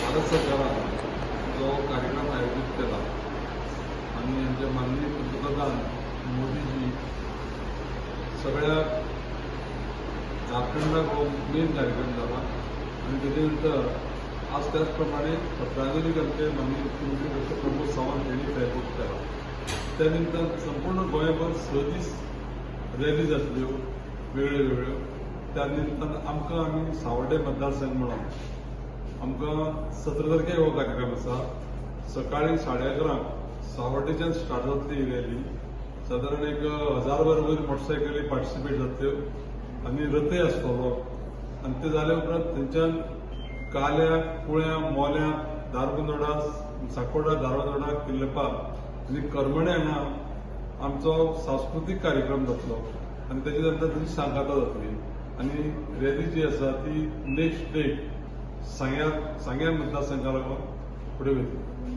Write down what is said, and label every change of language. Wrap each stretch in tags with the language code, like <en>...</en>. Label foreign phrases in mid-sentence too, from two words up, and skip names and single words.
<mr>सरकारान जो कार्यक्रम आयोजित केला आणि यांचे माननीय पंतप्रधान मोदीजी सगळ्या झारखंडाक हो मेन कार्यक्रम झाला आणि त्याच्यानंतर आज त्याचप्रमाणे प्रादेशिक आमचे माननीय मुख्यमंत्री डॉक्टर प्रमोद सावंत यांनी तयार केला.</mr> <kok>त्यानंतर संपूर्ण गोंयभर 6 दीस रॅली जातल्यो वेगळ्यो. त्या निमतान आम्ही सावड्डे मतदारसंघ म्हणून आमकां 17 तारखेक हो कार्यक्रम आसा. सकाळी 11:30 सावड्डेच्यान स्टार्ट जातली ही रॅली. साधारण 1000 वयर मोटरसायकली पार्टिसिपेट जातल्यो आनी रथय आसतलो आनी ते जाले उपरांत थंयच्यान काल्या, कुळ्या, मोल्या, धारबांदोडा, सांकवाडा, धारबांदोडा, किल्लपाल आनी करमणे हांगा आमचो सांस्कृतीक कार्यक्रम जातलो आनी तेजे नंतर थंय सांगाता जातली आनी रॅली जी आसा ती</kok> <en>next day</en> <kok>सांग्या मतदारसंघा लागून फुडें वयतली.</kok>